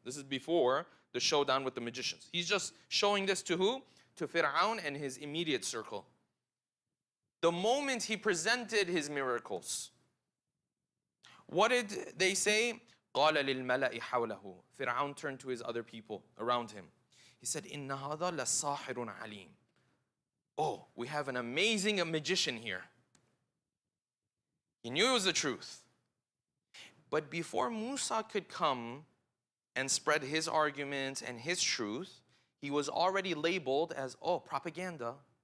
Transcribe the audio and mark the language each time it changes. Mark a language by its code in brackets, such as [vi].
[en] This is before the showdown with the magicians. He's just showing this to who? To Fir'aun and his immediate circle. The moment he presented his miracles, what did they say? [ar] قَالَ لِلْمَلَإِ حَوْلَهُ. [en] Fir'aun turned to his other people around him. He said, [ar] إِنَّ هَذَا لَسَاحِرٌ عَلِيمٌ. [en] Oh, we have an amazing magician here. He knew it was the truth. But before Musa could come and spread his arguments and his truth, he was already labeled as, oh, propaganda.